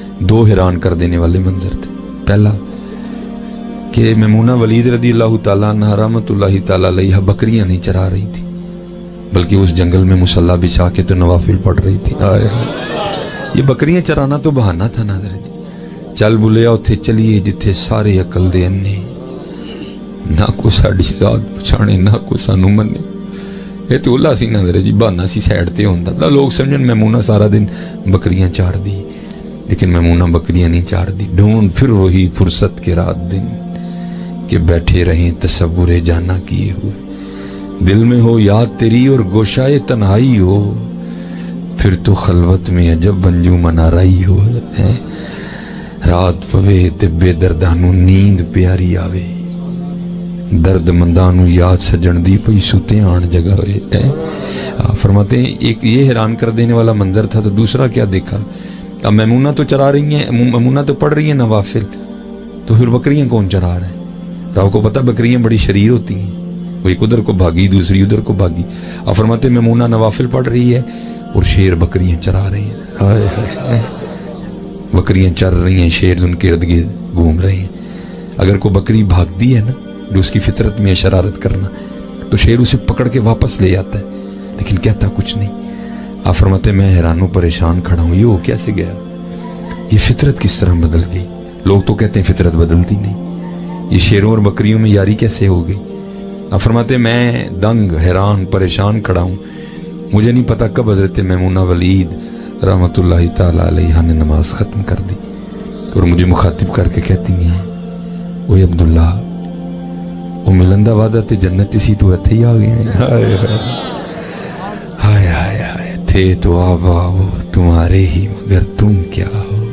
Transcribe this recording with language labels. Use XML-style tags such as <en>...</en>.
<ur>دو حیران کر دینے والے منظر تھے. پہلا کہ میمونہ ولید رضی اللہ تعالیٰ عنہ رحمۃ اللہ تعالیٰ علیہ بکریاں نہیں چرا رہی تھی بلکہ اس جنگل میں مصلی بچھا کے تو نوافل پڑھ رہی تھی. یہ بکریاں چرانا تو بہانہ تھا نا حضرت.</ur> <pa>چل بلیا اتھے چلیے جتھے سارے عقل دے انے, نہ کو ساڈی ذات پچھانے نہ کو سانو منے. یہ تو اللہ سی نا حضرت جی, بہانہ سی سائڈ تے ہوندا تا. لوگ سمجھن میمونہ سارا دن بکریاں چار دی, لیکن میمونہ بکریاں نہیں چار دی.</pa> <ur>ڈھونڈ پھر وہی فرصت کے رات دن کہ بیٹھے رہیں تصور جانا کیے ہوئے. دل میں ہو یاد تیری اور گوشائے تنہائی ہو, پھر تو خلوت میں عجب بنجو منارائی ہو.</ur> <pa>رات پوے تے بے دردانو نیند پیاری آوے, درد مندانو یاد سجن دی پئی سوتے آن جگہ ہوئے.</pa> <ur>فرماتے ہیں ایک یہ حیران کر دینے والا منظر تھا. تو دوسرا کیا دیکھا, اب میمونہ تو چرا رہی ہیں, میمونہ تو پڑھ رہی ہیں نوافل, تو پھر بکریاں کون چرا رہے ہیں؟ آپ کو پتہ بکریاں بڑی شریر ہوتی ہیں, وہ ایک ادھر کو بھاگی دوسری ادھر کو بھاگی. اب فرماتے ہیں میمونہ نوافل پڑھ رہی ہے اور شیر بکریاں چرا رہے ہیں. بکریاں چر رہی ہیں, شیر ان کے ارد گرد گھوم رہے ہیں. اگر کوئی بکری بھاگتی ہے نا جو اس کی فطرت میں شرارت کرنا, تو شیر اسے پکڑ کے واپس لے آتا ہے لیکن کہتا کچھ نہیں. آپ فرماتے میں حیران و پریشان کھڑا ہوں, یہ ہو کیسے گیا, یہ فطرت کس طرح بدل گئی. لوگ تو کہتے ہیں فطرت بدلتی نہیں, یہ شیروں اور بکریوں میں یاری کیسے ہو گئی. آپ فرماتے میں دنگ حیران پریشان کھڑا ہوں. مجھے نہیں پتا کب حضرت میمونہ ولید رحمۃ اللہ تعالیٰ علیہ نے نماز ختم کر دی اور مجھے مخاطب کر کے کہتی ہیں</ur> <pa>اوے عبداللہ وہ ملندہ وعدہ تے جنت سی تو اتھے ہی آ گئے ہیں.</pa> <ur>ہائے ہائے ہائے تھے تو آبا وہ تمہارے ہی مگر تم کیا ہو.</ur>